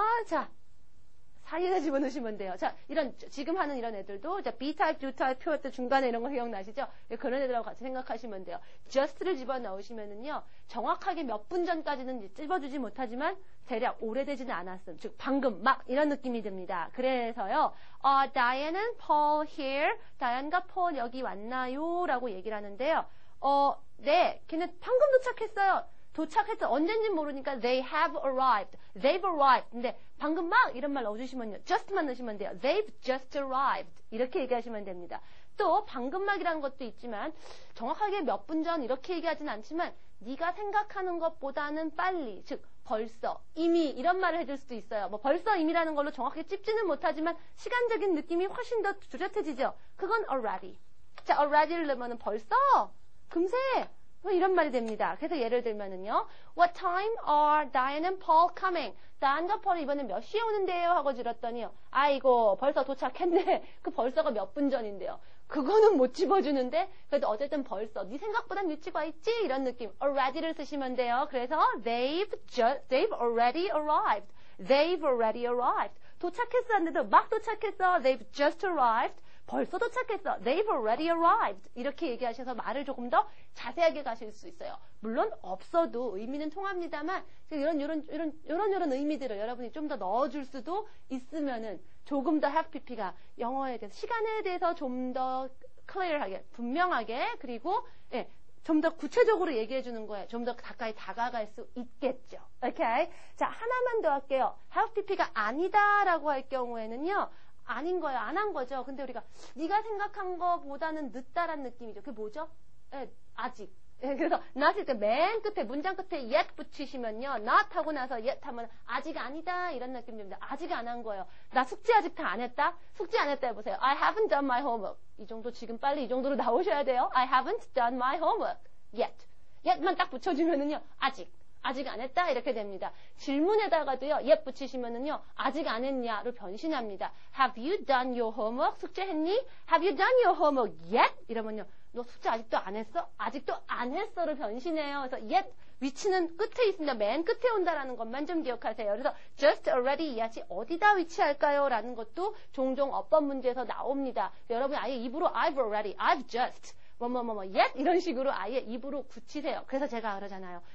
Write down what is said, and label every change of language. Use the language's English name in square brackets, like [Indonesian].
[Korean] 자, 사이에다 집어넣으시면 돼요. 자, 지금 하는 이런 애들도, 자, B타입, D타입 표현들 중간에 이런 거 기억나시죠? 그런 애들하고 같이 생각하시면 돼요. just를 집어넣으시면은요, 정확하게 몇 분 전까지는 집어주지 못하지만, 대략 오래되지는 않았음. 즉, 방금, 막, 이런 느낌이 듭니다. 그래서요, [English] Diane and Paul here. [Korean] 다이안과 폴 여기 왔나요? 라고 얘기를 하는데요. 네, 걔는 방금 도착했어요. 도착했어. 언젠지 모르니까 [English] they have arrived. They've arrived. [Korean] 근데 방금 막 이런 말 넣어주시면요. just만 넣으시면 돼요. [English] They've just arrived. [Korean] 이렇게 얘기하시면 됩니다. 또 방금 막이라는 것도 있지만 정확하게 몇 분 전 이렇게 얘기하진 않지만 네가 생각하는 것보다는 빨리. 즉 벌써, 이미 이런 말을 해줄 수도 있어요. 뭐 벌써 이미라는 걸로 정확하게 찝지는 못하지만 시간적인 느낌이 훨씬 더 뚜렷해지죠. 그건 already. 자, already를 넣으면 벌써, 금세 뭐 이런 말이 됩니다. 그래서 예를 들면은요. [English] What time are Diane and Paul coming? [Korean] 다이안과 폴이 이번에 몇 시에 오는데요? 하고 질렀더니요. 아이고 벌써 도착했네. 그 벌써가 몇 분 전인데요. 그거는 못 집어주는데 그래도 어쨌든 벌써 네 생각보단 일찍 와 있지? 이런 느낌. already를 쓰시면 돼요. 그래서 [English] they've already arrived. They've already arrived. [Korean] 도착했어 하는데도 막 도착했어. [English] They've just arrived. [Korean] 벌써 도착했어. [English] They've already arrived. [Korean] 이렇게 얘기하셔서 말을 조금 더 자세하게 가실 수 있어요. 물론 없어도 의미는 통합니다만 이런 의미들을 여러분이 좀 더 넣어줄 수도 있으면은 조금 더 have pp가 영어에 대해서 시간에 대해서 좀 더 clear하게 분명하게 그리고 좀 더 구체적으로 얘기해 주는 거예요. 좀 더 가까이 다가갈 수 있겠죠. 오케이? 자, 하나만 더 할게요. have pp가 아니다라고 할 경우에는요. 아닌 거예요. 안 한 거죠. 근데 우리가 네가 생각한 거보다는 늦다란 느낌이죠. 그게 뭐죠? 아직. 그래서 not일 때 맨 끝에 문장 끝에 yet 붙이시면요. not 하고 나서 yet 하면 아직 아니다 이런 느낌입니다. 아직 안 한 거예요. 나 숙제 아직 다 안 했다? 숙제 안 했다 해보세요. [English] I haven't done my homework. [Korean] 이 정도 지금 빨리 이 정도로 나오셔야 돼요. [English] I haven't done my homework yet. [Korean] yet만 딱 붙여주면은요. 아직 안 했다 이렇게 됩니다. 질문에다가도요. yet 붙이시면은요. 아직 안 했냐로 변신합니다. [English] Have you done your homework? [Korean] 숙제했니? [English] Have you done your homework yet? [Korean] 이러면요. 너 숙제 아직도 안 했어? 아직도 안 했어로 변신해요. 그래서 yet 위치는 끝에 있습니다. 맨 끝에 온다라는 것만 좀 기억하세요. 그래서 just already yet이 어디다 위치할까요? 라는 것도 종종 어법 문제에서 나옵니다. 여러분 아예 입으로 [English] I've already, I've just yet [Korean] 이런 식으로 아예 입으로 굳히세요. 그래서 제가 그러잖아요.